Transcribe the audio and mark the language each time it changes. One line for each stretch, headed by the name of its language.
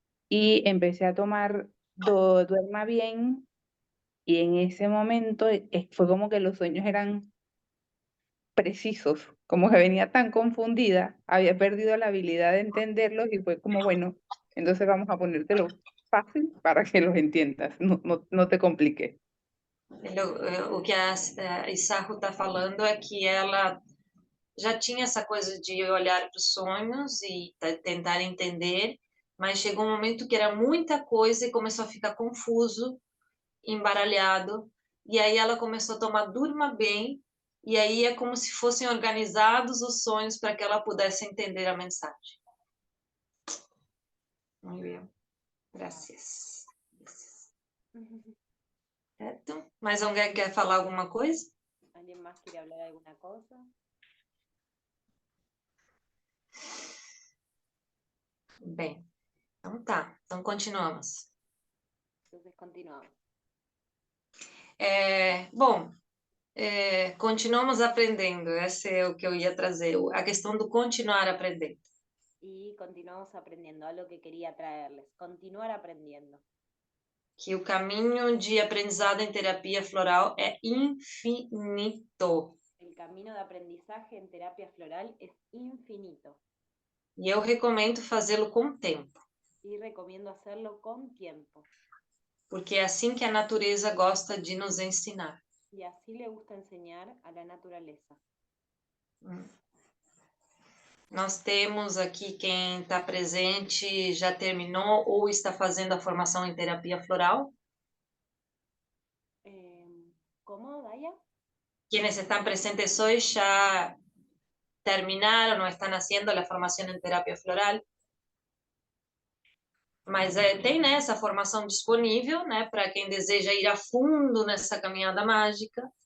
Spanish: Y empecé a tomar Duerma Bien, y en ese momento fue como que los sueños eran precisos, como que venía tan confundida, había perdido la habilidad de entenderlos y fue como, bueno, entonces vamos a ponértelo fácil para que los entiendas, no te compliques.
Portuguese: O que a Isahu está falando é que ela já tinha essa coisa de olhar para os sonhos e tentar entender, mas chegou um momento que era muita coisa e começou a ficar confuso, embaralhado, e aí ela começou a tomar Durma Bem, e aí é como se fossem organizados os sonhos para que ela pudesse entender a mensagem. Muito bem. Graças. Certo? Mais alguém quer falar alguma coisa?
Spanish: ¿Alguien más quiere hablar de alguna cosa?
Portuguese: Bem, então tá. Então continuamos.
Spanish: Entonces continuamos.
Portuguese: Bom, continuamos aprendendo. Esse é o que eu ia trazer. A questão do continuar aprendendo.
Spanish: Y continuamos aprendiendo, algo que quería traerles, continuar aprendiendo.
Portuguese: Que o caminho de aprendizado em terapia floral é infinito.
Spanish: El camino de aprendizaje en terapia floral es infinito.
Portuguese: E eu recomendo fazê-lo com tempo.
Spanish: Y recomiendo hacerlo con tiempo.
Portuguese: Porque é assim que a natureza gosta de nos ensinar.
Spanish: Y así le gusta enseñar a la naturaleza.
Portuguese: Nós temos aqui quem está presente, já terminou ou está fazendo a formação em terapia floral.
Spanish: ¿Cómo, Daya? Quienes están presentes hoy ya terminaron o están haciendo la formación en terapia floral.
Portuguese: Mas tem, né, essa formação disponível, né, para quem deseja ir a fundo nessa caminhada mágica.